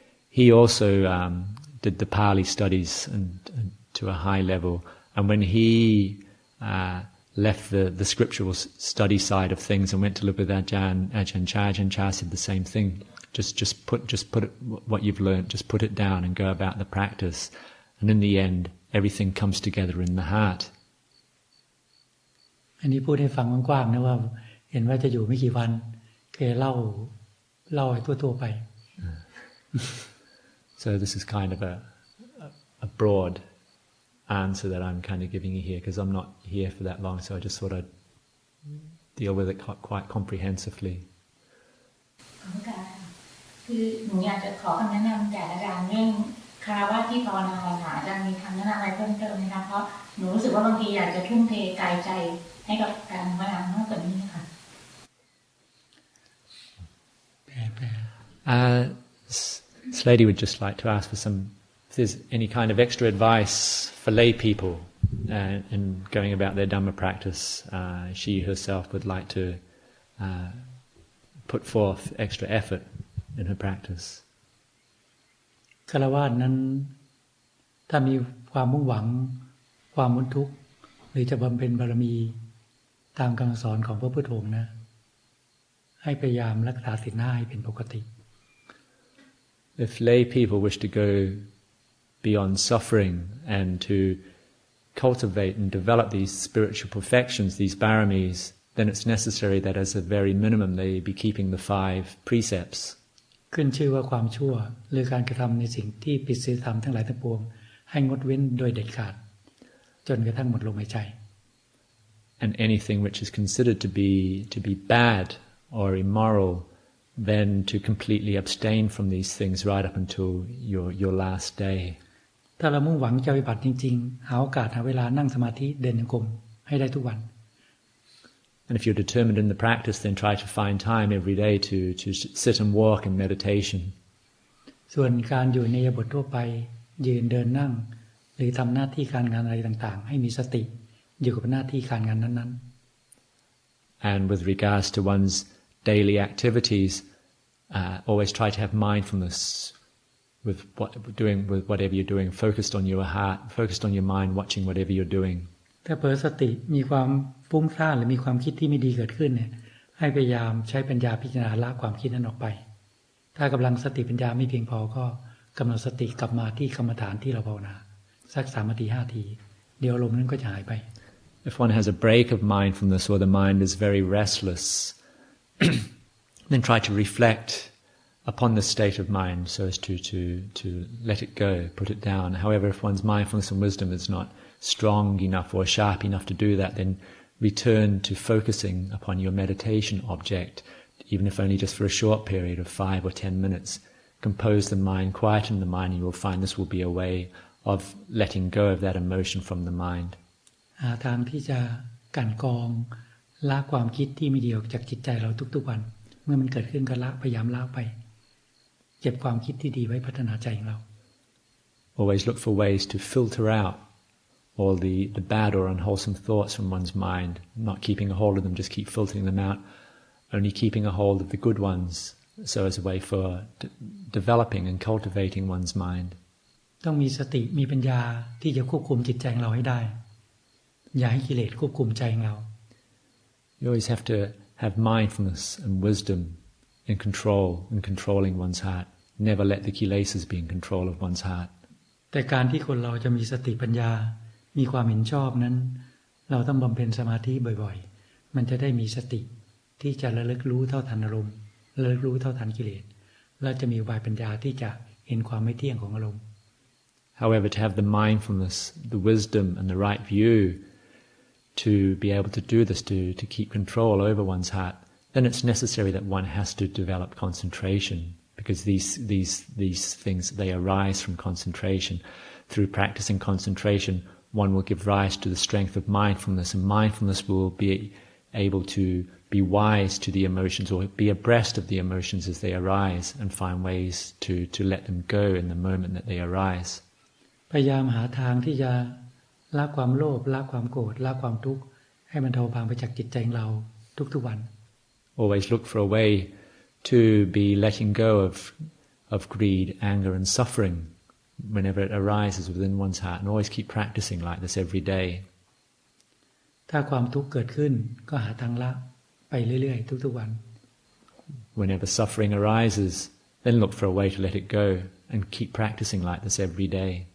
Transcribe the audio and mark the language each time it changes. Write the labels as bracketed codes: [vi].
[en] He also did the Pali studies and to a high level, and when he left the scriptural study side of things and went to live with Ajahn Chah said the same thing. Just put it, what you've learned, just put it down and go about the practice, and in the end, everything comes together in the heart. [th] อันนี้พูดให้ฟังกว้างๆนะว่าเห็นว่าจะอยู่ไม่กี่วันเคยเล่าให้ทั่วๆไป [en] So this is kind of a broad answer that I'm kind of giving you here, because I'm not here for that long, so I just thought I'd deal with it quite comprehensively. [th] คือหนูอยากจะขอคำแนะนำจากอาจารย์เรื่องคารวะที่ภาวนาค่ะอาจารย์มีคำแนะนำอะไรเพิ่มเติมไหมคะเพราะหนูรู้สึกว่าบางทีอยากจะทุ่มเทกายใจให้กับการภาวนามากกว่านี้ค่ะ [en] This lady would just like to ask for if there's any kind of extra advice for lay people in going about their Dhamma practice. She herself would like to put forth extra effort in her practice. [th] ฆราวาสนั้นถ้ามีความมุ่งหวังความพ้นทุกข์หรือจะบำเพ็ญบารมีตามคำสอนของพระพุทธองค์นะให้พยายามรักษาศีลห้าให้เป็นปกติ [en] If lay people wish to go beyond suffering and to cultivate and develop these spiritual perfections, these paramis, then it's necessary that as a very minimum they be keeping the 5 precepts. [th] ขึ้นชื่อว่าความชั่วหรือการกระทำในสิ่งที่ผิดศีลธรรมทั้งหลายทั้งปวงให้งดเว้นโดยเด็ดขาดจนกระทั่งหมดลมหายใจ [en] And anything which is considered to be bad or immoral, then to completely abstain from these things right up until your last day. [th] ถ้าเรามุ่งหวังจะปฏิบัติจริงๆหาโอกาสหาเวลานั่งสมาธิเดินจงกรมให้ได้ทุกวัน [en] And if you're determined in the practice, then try to find time every day to sit and walk in meditation. [th] ส่วนการอยู่ในอิริยาบถทั่วไปยืนเดินนั่งหรือทำหน้าที่การงานอะไรต่างๆให้มีสติอยู่กับหน้าที่การงานนั้นๆ [en] And with regards to one's daily activities, always try to have mindfulness with whatever you're doing, focused on your heart, focused on your mind, watching whatever you're doing. [th] ถ้าเผลอสติมีความฟุ้งซ่านหรือมีความคิดที่ไม่ดีเกิดขึ้นเนี่ยให้พยายามใช้ปัญญาพิจารณาละความคิดนั้นออกไปถ้ากำลังสติปัญญาไม่เพียงพอก็กำหนดสติกลับมาที่กรรมฐานที่เราภาวนาสัก3 นาที 5 นาทีเดี๋ยวอารมณ์นั้นก็จะหายไป [en] If one has a break of mindfulness or the mind is very restless, then try to reflect upon the state of mind so as to let it go, put it down. However, if one's mindfulness and wisdom is not strong enough or sharp enough to do that, then return to focusing upon your meditation object, even if only just for a short period of 5 or 10 minutes. Compose the mind, quieten the mind, and you will find this will be a way of letting go of that emotion from the mind. [th] หาทางที่จะกั่นกรองละความคิดที่ไม่ดีออกจากจิตใจเราทุกๆวันเมื่อมันเกิดขึ้นก็ละพยายามละไปเก็บความคิดที่ดีไว้พัฒนาใจของเรา [en] Always look for ways to filter out all the bad or unwholesome thoughts from one's mind, not keeping a hold of them, just keep filtering them out, only keeping a hold of the good ones, so as a way for developing and cultivating one's mind. [th] ต้องมีสติมีปัญญาที่จะควบคุมจิตใจของเราให้ได้อย่าให้กิเลสควบคุมใจของเรา [en] You always have to have mindfulness and wisdom in controlling one's heart. Never let the kilesas be in control of one's heart. [th] แต่การที่คนเราจะมีสติปัญญามีความเห็นชอบนั้นเราต้องบำเพ็ญสมาธิบ่อยๆมันจะได้มีสติที่จะระลึกรู้เท่าทันอารมณ์ระลึกรู้เท่าทันกิเลสและจะมีอุบายปัญญาที่จะเห็นความไม่เที่ยงของอารมณ์ [en] However, to have the mindfulness, the wisdom and the right view to be able to do this, to keep control over one's heart, then it's necessary that one has to develop concentration, because these things, they arise from concentration. Through practicing concentration, one will give rise to the strength of mindfulness, and mindfulness will be able to be wise to the emotions or be abreast of the emotions as they arise and find ways to let them go in the moment that they arise. [th] พยายามหาทางที่จะละความโลภละความโกรธละความทุกข์ให้มันเบาบางไปจากจิตใจของเราทุกๆวัน [en] Always look for a way to be letting go of greed, anger and suffering whenever it arises within one's heart, and always keep practicing like this every day. [th] ถ้าความทุกข์เกิดขึ้นก็หาทางละไปเรื่อยๆทุกๆวัน [en] Whenever suffering arises, then look for a way to let it go and keep practicing like this every day.